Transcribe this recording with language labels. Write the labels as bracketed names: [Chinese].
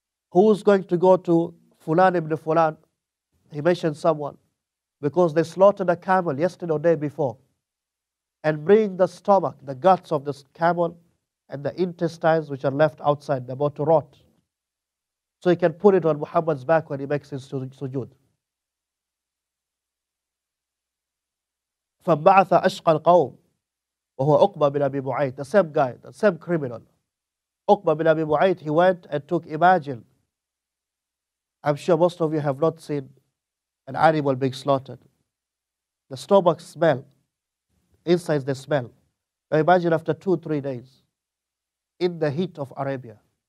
[English] Who's going to go to Fulan ibn Fulan? He mentioned someone, because they slaughtered a camel yesterday or day before, and bring the stomach, the guts of this camel and the intestines which are left outside, they're about to rot. So he can put it on Muhammad's back when he makes his sujood. [Arabic] فَبَعَثَ أَشْقَى الْقَوْمِ وَهُوَ عُقْبَةُ بِنْ أَبِي مُعَيْطٍ, [English] the same guy, the same criminal. Uqba bin Abi Mu'ayt, he went and took, imagine, I'm sure most of you have not seen an animal being slaughtered. The stomach smell, insides the smell. Now imagine after 2-3 days, in the heat of Arabia.